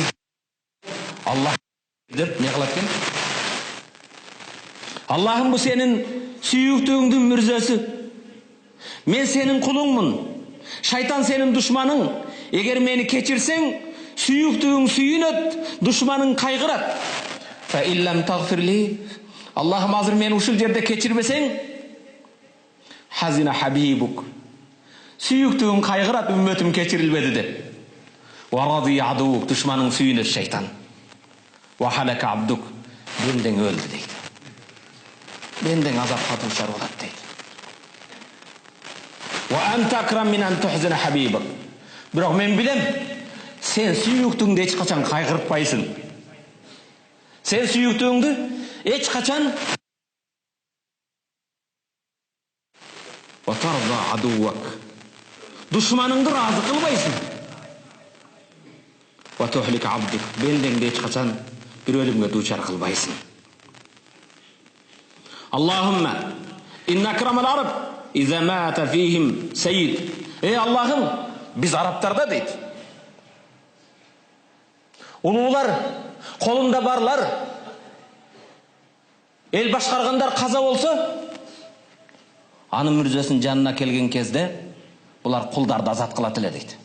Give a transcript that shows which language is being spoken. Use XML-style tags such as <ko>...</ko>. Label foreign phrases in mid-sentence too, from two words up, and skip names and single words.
<ky>Аллах деп не кылат экен? Аллахым, бу сенин сүйүктүүңдүн мүрзөсү. Мен сенин кулуңмун. Шайтан сенин душманың. Эгер мени кечирсең, сүйүктүүң сүйүнөт, душманың кайгырат.</ky> <ar>فإن لم تغفر لي.</ar> <ky>Аллахым, азыр мени ушул жерде кечирбесең,</ky> <ar>حزن حبيبك.</ar> <ky>Сүйүктүүң кайгырат, үммөтүм кечирилбеди деп.</ky> <ar>ورضي عدوك.</ar> <ky>Душманың сүйүнөт шайтан.</ky> <ar>وهلك عبدك.</ar> <ky>Бендең өлдү дейт. Бендең азапка дуушар болот дейт.</ky> <ar>وأنت أكرم من أن تحزن حبيبك.</ar> <ky>Бирок мен билем, сен сүйүктүүңдү эч качан кайгыртпайсың. Сен сүйүктүүңдү эч качан</ky> <ar>وترضي عدوك.</ar> <ky>Душманыңды разы кылбайсың.</ky> <ar>وتهلك عبدك.</ar> <ky>Бендеңди эч качан бир өлүмгө дуучар кылбайсың.</ky> <ar>اللهم إن أكرم العرب إذا مات فيهم سيد.</ar> <ky>Аллахым, биз арабтарда дейт, улуулар, колунда барлар, эл башкаргандар каза болсо, анын мүрзөсүнүн жанына келген кезде булар кулдарды азат кылат эле дейт.</ky>